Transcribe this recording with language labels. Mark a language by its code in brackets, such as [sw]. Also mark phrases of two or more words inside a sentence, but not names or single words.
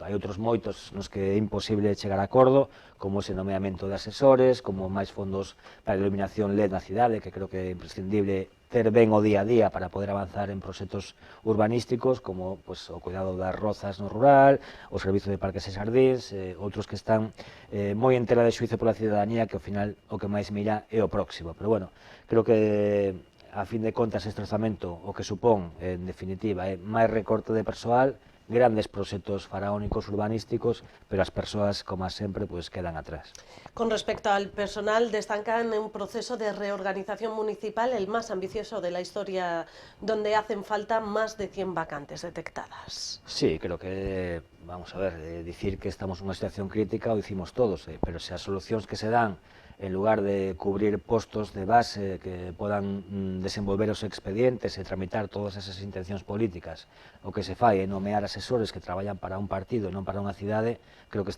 [gl] Hai outros moitos nos que é imposible chegar a acordo, como ese nomeamento de asesores, como máis fondos para a iluminación LED na cidade, que creo que é imprescindible ter ben o día a día para poder avanzar en proxectos urbanísticos, como o cuidado das rozas no rural, o servizo de parques e xardíns, outros que están moi en tela de xuízo pola cidadanía, que ao final o que máis mira é o próximo. [es] Pero bueno, [gl] creo que a fin de contas este orzamento o que supón, en definitiva, é máis recorte de persoal, grandes proxectos faraónicos urbanísticos, pero as persoas, como sempre, quedan atrás. [es] Con respecto al personal, destacan un proceso de reorganización municipal el más ambicioso de la historia, donde hacen falta más de 100 vacantes detectadas. [gl] Sí, creo que, [es] vamos a ver, [gl] dicir que estamos nunha situación crítica o dicimos todos, pero se as solucións que se dan, en lugar de cubrir postos de base que podan desenvolver os expedientes e tramitar todas esas intencións políticas, o que se fai é nomear asesores que traballan para un partido e non para unha cidade, creo que